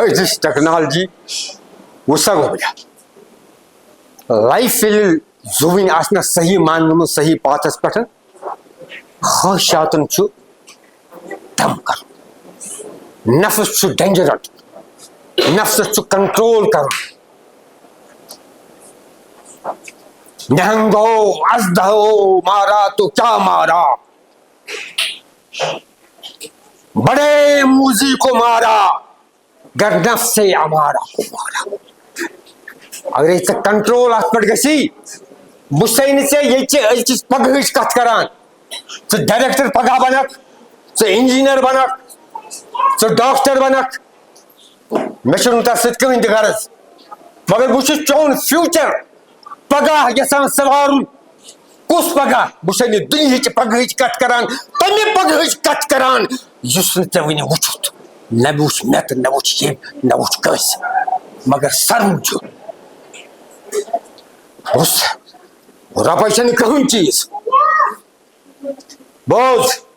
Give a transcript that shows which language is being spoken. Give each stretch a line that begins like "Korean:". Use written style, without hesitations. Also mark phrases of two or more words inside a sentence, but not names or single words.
Kashmiri: أزِچ ٹیکنالجی وٕچھسا گوٚو بہٕ لایف ییٚلہِ زُوٕنۍ آسہِ نہ صحیح ماننہٕ منٛز صحیح پاتھس پٮ۪ٹھ خواہشاتن چھُ دم کرُن نفس چھُ ڈینجر رٹُن نفسس چھُ کنٹرول کرُن
Urdu: نہنگو ازدہو مارا تو کیا مارا بڑے موزی کو مارا گر نفس امارا کو مارا
Kashmiri: اگر ژےٚ کنٹرول اتھ پٮ۪ٹھ گژھی بہٕ چھُسے نہٕ ژےٚ ییٚتہِ أزچِس پگہٕچ کتھ کران ژٕ ڈایریکٹر پگاہ بنکھ ژٕ انجیٖنر بنکھ ژٕ ڈاکٹر بنکھ مےٚ چھُنہٕ تتھ سۭتۍ کٕہٕنۍ تہِ غرض مگر بہٕ چھُس چون فیوٗچر پگاہ یژھان سوارُن کُس پگاہ بہٕ چھُسے نہٕ دُنہِچ پگہٕچ کتھ کران تمہِ پگہٕچ کتھ کران یُس نہٕ ژےٚ وُنہِ وُچھُتھ نہ وُچھ مےٚ تہٕ نہ وُچھ ییٚمۍ نہ وُچھ کٲنٛسہِ مگر سرم چھُ رۄپے چھنہٕ کٕہٕنۍ چیٖز بوز